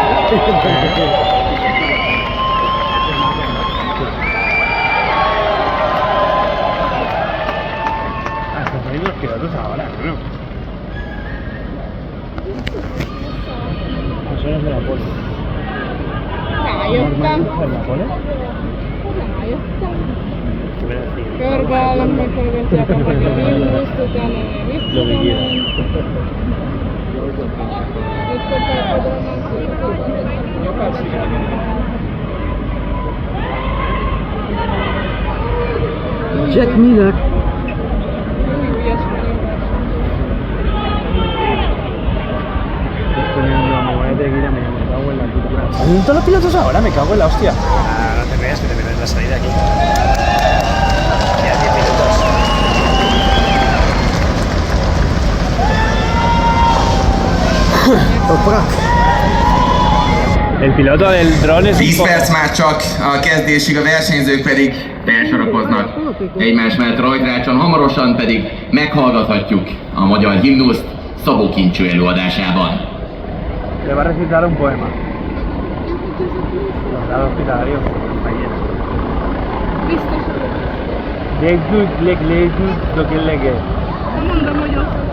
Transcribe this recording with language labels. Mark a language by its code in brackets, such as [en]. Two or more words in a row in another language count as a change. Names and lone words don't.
[es] Los pilotos ahora, ¿no? Eso no es de la pole. [hu] Körbeállom, megforgatják a Vilniuszt, utána visszamegy. Jack Miller. [es] ¿Dónde están los pilotos ahora? Me cago en la hostia. No te creas que te viene la salida aquí. Quedan 10 minutos. El piloto del drone es [hu] 10 perc már csak a kezdésig, a versenyzők pedig felsorakoznak egymás mellett rajtrácson, hamarosan pedig meghallgathatjuk a magyar himnuszt Szabó Kincső előadásában. [es] Le va a recitar un poema. Los hospitalarios, compañeros. Legdük, leglédük, dokelege. [hu] Mondom, hogy ott.